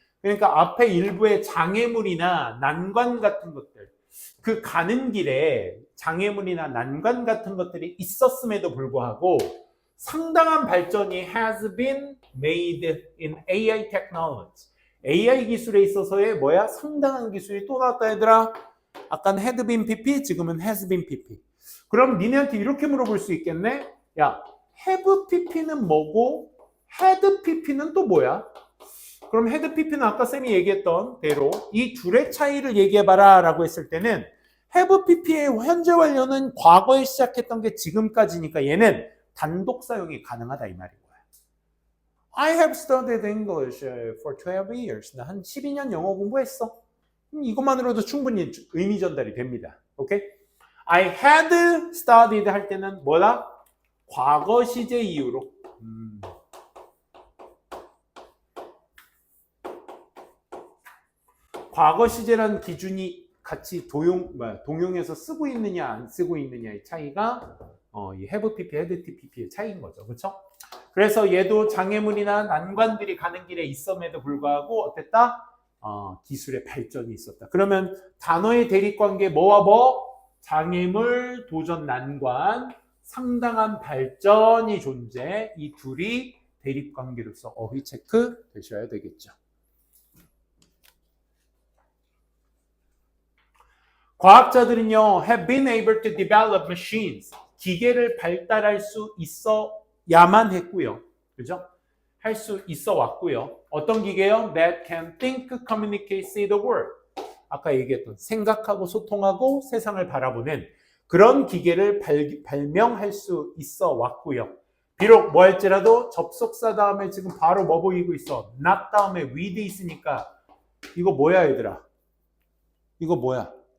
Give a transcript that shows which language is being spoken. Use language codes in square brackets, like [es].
[ko] 그러니까 앞에 일부의 장애물이나 난관 같은 것들, 그 가는 길에 장애물이나 난관 같은 것들이 있었음에도 불구하고 상당한 발전이 [en] has been made in AI technology. [ko] AI 기술에 있어서의 상당한 기술이 또 나왔다 얘들아. 아까는 had been pp, 지금은 has been pp. 그럼 니네한테 이렇게 물어볼 수 있겠네? 야, have pp는 뭐고 had pp는 또 뭐야? 그럼 had pp는 아까 쌤이 얘기했던 대로 이 둘의 차이를 얘기해봐라 라고 했을 때는 have pp의 현재 완료는 과거에 시작했던 게 지금까지니까 얘는 단독 사용이 가능하다 이 말인 거야. [en] I have studied English for 12 years. [ko] 나 한 12년 영어 공부했어. 이것만으로도 충분히 의미 전달이 됩니다. 오케이? [en] I had studied [ko] 할 때는 뭐다? 과거 시제 이후로. 과거 시제라는 기준이 같이 동용해서 쓰고 있느냐 안 쓰고 있느냐의 차이가 이 have pp, had pp의 차이인 거죠. 그렇죠? 그래서 얘도 장애물이나 난관들이 가는 길에 있음에도 불구하고 어땠다? 기술의 발전이 있었다. 그러면 단어의 대립관계 뭐와 뭐? 장애물, 도전, 난관, 상당한 발전이 존재. 이 둘이 대립관계로서 어휘 체크 되셔야 되겠죠. 과학자들은요, [en] have been able to develop machines. [ko] 기계를 발달할 수 있어야만 했고요. 그죠? 할 수 있어 왔고요. 어떤 기계요? [en] That can think, communicate, see the world. [ko] 아까 얘기했던 생각하고 소통하고 세상을 바라보는 그런 기계를 발명할 수 있어 왔고요. 비록 뭐 할지라도 접속사 다음에 지금 바로 뭐 보이고 있어? not 다음에 with 있으니까 이거 뭐야 얘들아? 이거 뭐야?